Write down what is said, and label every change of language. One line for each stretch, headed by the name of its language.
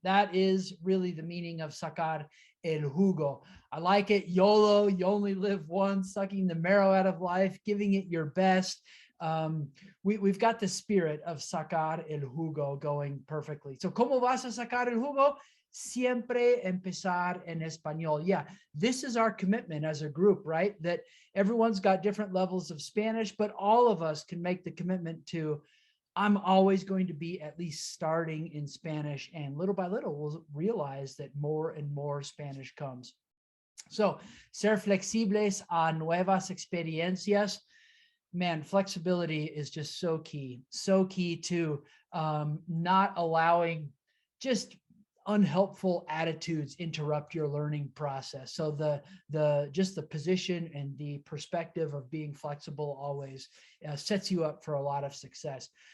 English: That is really the meaning of
Spanish: sacar el jugo.
English: I like it. YOLO, you only live once, sucking the marrow out of life, giving it your best. We've got the spirit of
Spanish: sacar el jugo
English: going perfectly. So,
Spanish: ¿cómo vas a sacar el jugo? Siempre empezar en español.
English: Yeah, this is our commitment as a group, right? That everyone's got different levels of Spanish, but all of us can make the commitment to, I'm always going to be at least starting in Spanish, and little by little we'll realize that more and more Spanish comes. So,
Spanish: ser flexibles a nuevas experiencias.
English: Man, flexibility is just so key to not allowing just unhelpful attitudes interrupt your learning process. So just the position and the perspective of being flexible always sets you up for a lot of success.